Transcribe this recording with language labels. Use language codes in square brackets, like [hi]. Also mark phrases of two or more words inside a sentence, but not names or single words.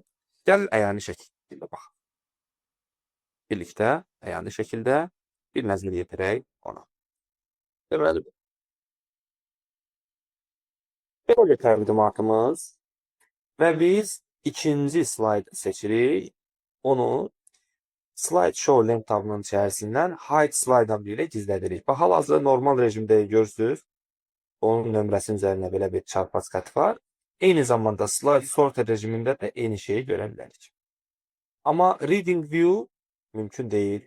[az] Gəl əyani şəkildə baxaq. Birlikdə əyani şəkildə bir nəzər yetirək ona. Deməli, belə götürəbildi markımız və biz ikinci slide seçirik. Onu [en] slide show length [az] tabının içərisindən [en] hide slide [az] əmri ilə gizlədirik. Bax, hal-hazırda normal rejimdə görürsünüz. Onun nömrəsinin üzərində belə bir çarpaz xətt var. Eyni zamanda [en] slide sorted [az] rejimində də eyni şeyi görə bilərik. Amma [en] reading view [az] mümkün deyil.